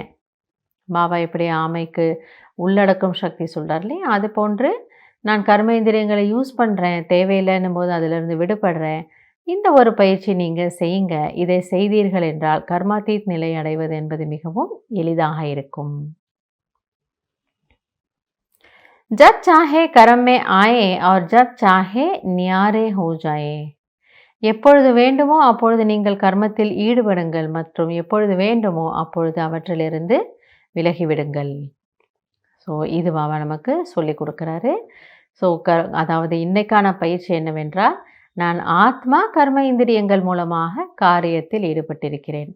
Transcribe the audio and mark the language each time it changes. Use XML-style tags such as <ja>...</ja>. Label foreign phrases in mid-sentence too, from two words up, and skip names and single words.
<ta>பாபா எப்படி ஆமைக்கு உள்ளடக்கும் சக்தி சொல்கிறார் இல்லையா, அது போன்று நான் கர்ம இந்திரியங்களை யூஸ் பண்ணுறேன், தேவையில்லைன்னும் போது அதிலிருந்து விடுபடுறேன். இந்த ஒரு பயிற்சி நீங்கள் செய்யுங்க. இதை செய்தீர்கள் என்றால் கர்மாத்தீத் நிலை அடைவது என்பது மிகவும் எளிதாக இருக்கும்.</ta> <hi>जब चाहे कर्म में आए और जब चाहे न्यारे हो जाए.</hi> <ta>எப்பொழுது வேண்டுமோ அப்பொழுது நீங்கள் கர்மத்தில் ஈடுபடுங்கள் மற்றும் எப்பொழுது வேண்டுமோ அப்பொழுது அவற்றிலிருந்து விலகிவிடுங்கள். ஸோ இது பாபா நமக்கு சொல்லி கொடுக்குறாரு. ஸோ அதாவது இன்னைக்கான பயிற்சி என்னவென்றால், நான் ஆத்மா கர்ம இந்திரியங்கள் மூலமாக காரியத்தில் ஈடுபட்டிருக்கிறேன்.</ta>